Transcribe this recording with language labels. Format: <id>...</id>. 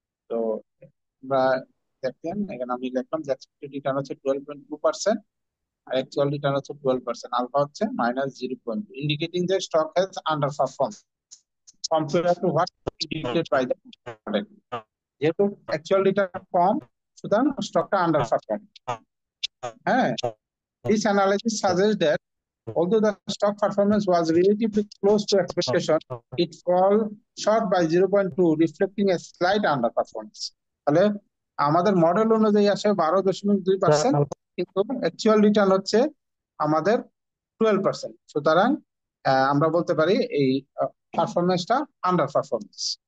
<bn>তো আমরা দেখেন এখানে আমি লিখলাম যে এক্সপেক্টেড রিটার্ন হচ্ছে 12.2%, আর অ্যাকচুয়াল রিটার্ন হচ্ছে 12%, আলফা হচ্ছে -0.2, ইন্ডিকেটিং যে</bn> <en>Stock has underperform compare to what indicated by the model.</en> <bn>যেহেতু অ্যাকচুয়াল রিটার্ন কম, সুতরাং স্টকটা আন্ডার পারফর্ম।</bn> <en>হ্যাঁ, this analysis suggests that although the stock performance was relatively close to expectation, it fell short by 0.2, reflecting a slight underperformance.</en> <bn>তাহলে আমাদের model অনুযায়ী আসে 12.2%, কিন্তু actual return হচ্ছে আমাদের 12%। সুতরাং আমরা বলতে পারি এই পারফরমেন্সটা আন্ডার পারফরমেন্স।</bn>